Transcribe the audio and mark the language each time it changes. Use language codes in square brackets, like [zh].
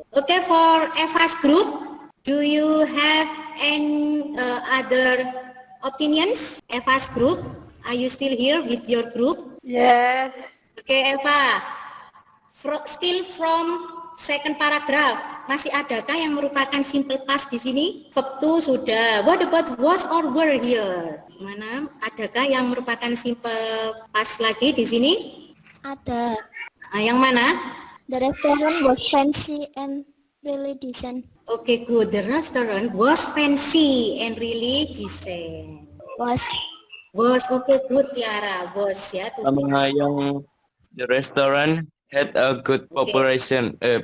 [en] Okay, for Eva's group, do you have any other opinions? Eva's group, are you still here with your group? Yes. [id] Okay, Eva. [en] Still from second paragraph, [id] masih adakah yang merupakan simple past di sini? Verb to sudah. [en] What about was or were here? [id] Mana? Adakah yang merupakan simple past lagi di sini? Ada. Yang mana? [en] The restaurant was fancy and really decent. Okay, good. The restaurant was fancy and really decent. Was Okay, good, Tiara. Was ya. [id] Sama yang [en] the restaurant had a good reputation.